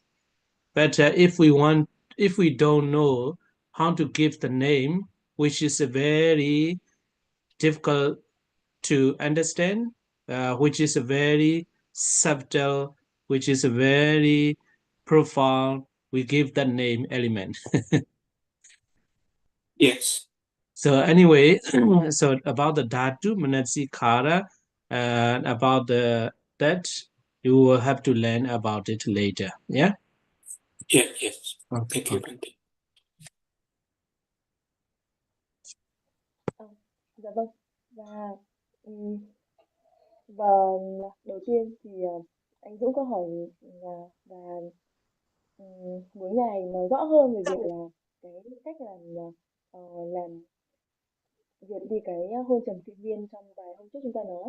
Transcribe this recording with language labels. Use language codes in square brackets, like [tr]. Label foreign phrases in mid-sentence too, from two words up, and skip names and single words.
[en] But if we don't know how to give the name, which is a very difficult to understand, which is a very subtle, which is a very profound, we give that name element. Yes. So anyway, so about the [pi] dhatu manasikara, [en] about that you will have to learn about it later. Yeah. Yes. Okay. Thank you, Bante. [vi] Dạ vâng. Và đầu tiên thì anh Dũng có hỏi và muốn Ngài nói rõ hơn về việc là cái cách làm diệt đi cái hôn trầm trụy viên trong vài hôm trước chúng ta nói.